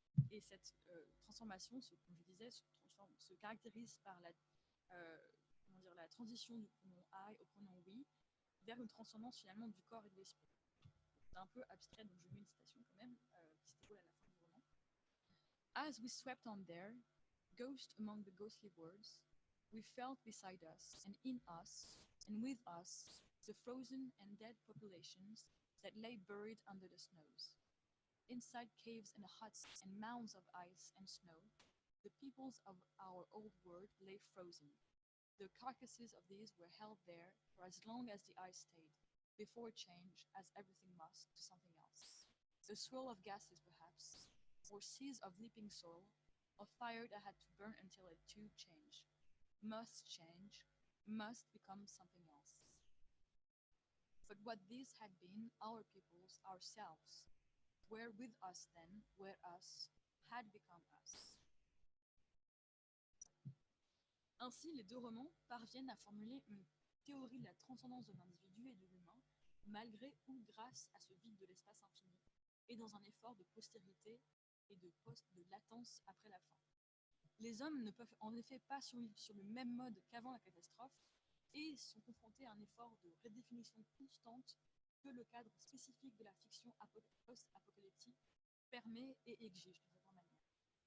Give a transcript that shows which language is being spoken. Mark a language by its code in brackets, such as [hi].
[fr] Et cette transformation, comme je disais, se caractérise par la transition du pronom I au pronom we vers une transcendance finalement du corps et de l'esprit. C'est un peu abstrait, donc je mets une citation quand même, qui se déroule à la fin du roman. [en] As we swept on there, ghost among the ghostly words, we felt beside us and in us and with us the frozen and dead populations that lay buried under the snows. Inside caves and huts and mounds of ice and snow, the peoples of our old world lay frozen, The carcasses of these were held there for as long as the ice stayed, before change, as everything must, to something else. The swirl of gases, perhaps, or seas of leaping soil, of fire that had to burn until it too changed. Must change, must become something else. But what these had been, our peoples, ourselves, were with us then, were us, had become us. [fr] Ainsi, les deux romans parviennent à formuler une théorie de la transcendance de l'individu et de l'humain, malgré ou grâce à ce vide de l'espace infini, et dans un effort de postérité et de latence après la fin. Les hommes ne peuvent en effet pas survivre sur le même mode qu'avant la catastrophe, et sont confrontés à un effort de redéfinition constante que le cadre spécifique de la fiction post-apocalyptique permet et exige d'une certaine manière.